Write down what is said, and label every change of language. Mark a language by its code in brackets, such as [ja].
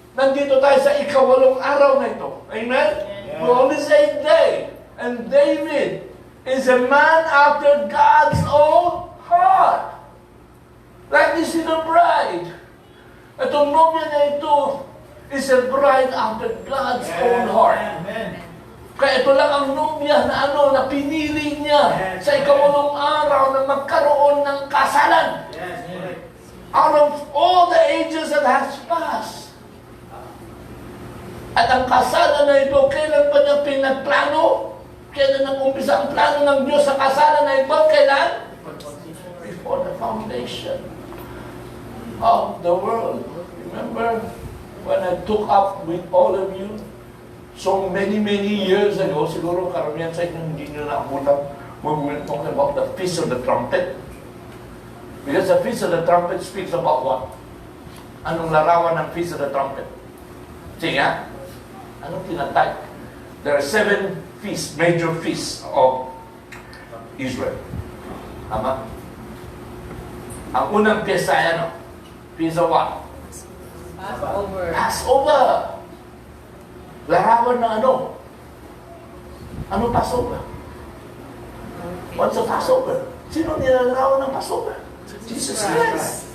[tl] Nandito tayo sa ika-8 araw na ito. [en] Amen? Yeah. We only say day. And David is a man after God's own heart. Like this is a bride. [tl] Itong nobya na ito [en] is a bride after God's own heart. Amen. [tl] Kaya ito lang ang nobya na na pinili niya sa ika-8 araw na magkaroon ng kasalan. [en] Out of all the ages that has passed. [tl] At ang kasalan na ito, kailan pa niya pinagplano? Kailan nag-umpisa ang plano ng Diyos sa kasalan na ito? Kailan? [en] Before the foundation of the world. Remember when I took up with all of you so many years ago, [tl] siguro karamihan sa inyo hindi nyo naabutan [en] when we were talking about the Feast of the Trumpet. Because the Feast of the Trumpet speaks about what? [tl] Anong larawan ng Feast of the Trumpet? Sige nga? Anong tinatag? [en] There are 7 feasts, major feasts of Israel. [tl] Tama? Ang unang piyesta ay ano? [en] Feast of what? Passover. [tl] Passover. Larawan na ano? Ano Passover? [en] What's a Passover? [tl] Sino nilalarawan ng Passover? Jesus Christ.